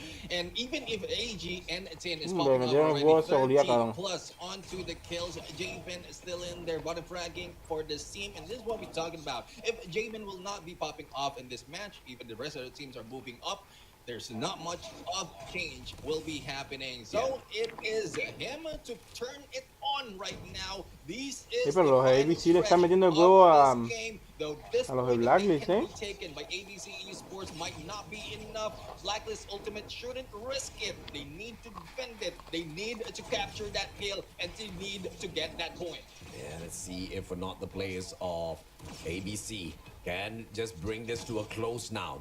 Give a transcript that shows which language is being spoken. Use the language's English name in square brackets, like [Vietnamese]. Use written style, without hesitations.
[English] And even if AG and 10 is popping up already, 13 plus onto the kills, Javen is still in there, bottom fragging for this team, and this is what we're talking about. If Javen will not be popping off in this match, even the rest of the teams are moving up, there's not much of change will be happening. So it is him to turn it on right now. This is [Spanish] pero los ABC le están metiendo el huevo a los de Blacklist, [English] taken by ABC Esports might not be enough. Blacklist Ultimate shouldn't risk it. They need to defend it. They need to capture that kill, and they need to get that point. Yeah, let's see if or not the players of ABC can just bring this to a close now.